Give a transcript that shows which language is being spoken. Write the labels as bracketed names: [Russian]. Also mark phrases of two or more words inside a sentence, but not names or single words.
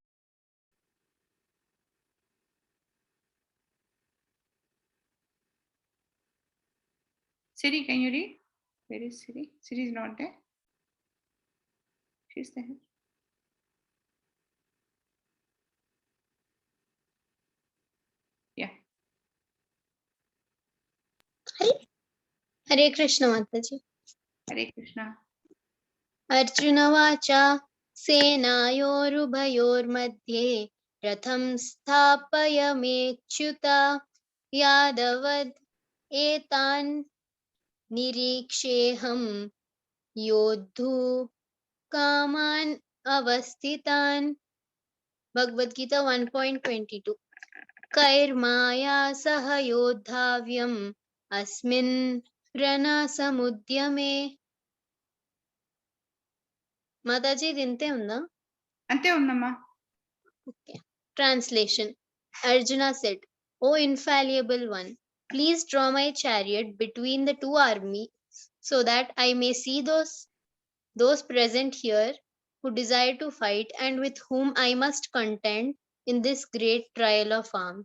[English] Siri, can you read? Where is Siri? Siri is not there. She's there. Yeah. Hare Krishna Mataji. Hare Krishna. [Sanskrit] अर्जुन उवाच सेनायोरुभयोर्मध्ये रथं स्थापयमेच्युत यादवद् एतान् निरीक्षेऽहं योद्धु कामान् अवस्थितान्. Bhagavad Gita 1.22. कैर्माया सह योद्धाव्यम् अस्मिन् రణసముద్యమే. [Telugu] మాతాజీ ఇది ఇంతే ఉందా? అంతే ఉందమ్మా. [English] Okay. Translation. Arjuna said, O infallible one, please draw my chariot between the two armies so that I may see those present here who desire to fight and with whom I must contend in this great trial of arms.